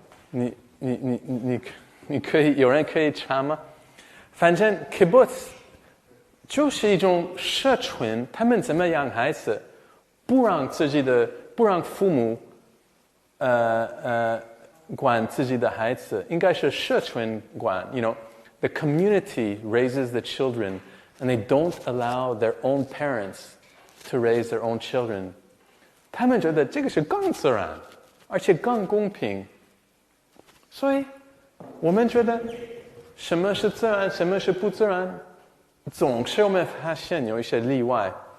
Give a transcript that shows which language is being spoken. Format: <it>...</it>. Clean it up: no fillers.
<zh>你可以有人可以查吗？反正 kibbutz 就是一种社群，他们怎么养孩子，不让父母管自己的孩子，应该是社群管。</zh> <en>The community raises the children, and they don't allow their own parents to raise their own children.</en> <zh>他们觉得这个是更自然，而且更公平。所以，我们觉得什么是自然，什么是不自然，总是我们发现有一些例外。</zh>